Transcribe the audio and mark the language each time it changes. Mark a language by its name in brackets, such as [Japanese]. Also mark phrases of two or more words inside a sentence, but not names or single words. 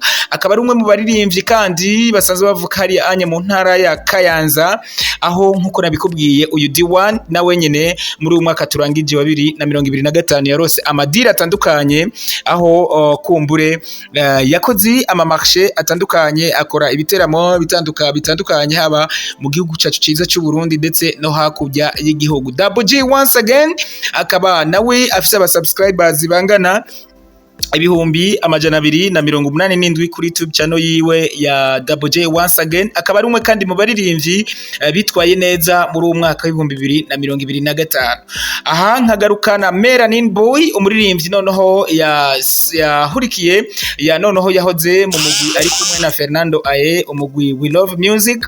[Rundi] Akaba ari umwe mu baririmbyi kandi basanzwe bavuka hari anye mu ntara ya Kayanza, aho nkuko nabikubwiye uyu D1 nawe nyene muri uyu mwaka turangije wa 2025 yarose amadira atandukanye, aho kumbure yakoze ama marché atandukanye, akora ibiteramo bitandukanye haba mu gihugu cyacu ciza cy'u Burundi ndetse no hakujya y'igihugu. Double J once again akaba nawe afise aba subscribers bangana ibihumbi 287 kuri [English] YouTube channel [Rundi] yiwe ya Double J once again. Akaba ari umwe kandi mu baririmbyi bitwaye neza muri uwo mwaka wa 2025. Aha nkagarukana Melanin Boy, umuririmbyi noneho yahurikiye noneho yahoze mu mugwi ari kumwe na Fernando Aye, umugwi We Love Music.